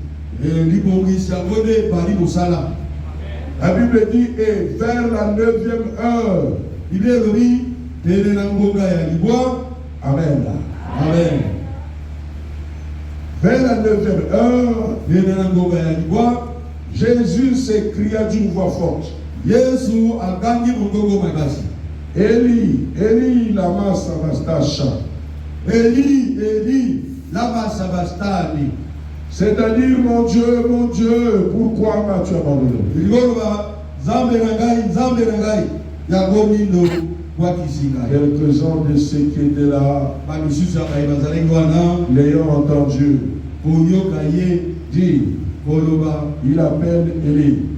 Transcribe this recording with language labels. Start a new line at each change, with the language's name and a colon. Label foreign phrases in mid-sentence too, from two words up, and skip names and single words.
French: La Bible dit, et vers la 9e heure, amen. Amen. Vers la 9e heure, Jésus s'écria d'une voix forte.
Aramaic: Eli, Eli, lama sabachthani. Eli, Eli, lama sabachthani.
French: C'est-à-dire, mon Dieu, pourquoi m'as-tu abandonné? Quelques-uns de ceux qui étaient là, l'ayant entendu, dit, il appelle Eli.